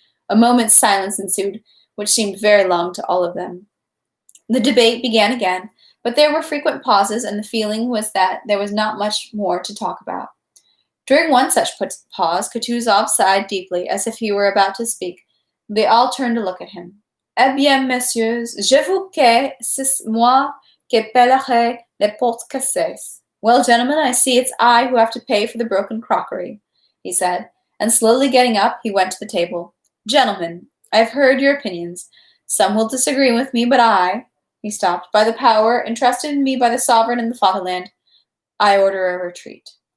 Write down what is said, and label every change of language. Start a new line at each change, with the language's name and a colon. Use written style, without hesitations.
English: A moment's silence ensued, which seemed very long to all of them. The debate began again, but there were frequent pauses, and the feeling was that there was not much more to talk about. During one such pause, Kutuzov sighed deeply, as if he were about to speak. They all turned to look at him.
French: "Eh bien, messieurs, j'avoue que c'est moi qui paierai les pots cassés."
English: "Well, gentlemen, I see it's I who have to pay for the broken crockery," he said, and slowly getting up, he went to the table. "Gentlemen, I have heard your opinions. Some will disagree with me, but he stopped. "By the power entrusted in me by the sovereign and the fatherland, I order a retreat."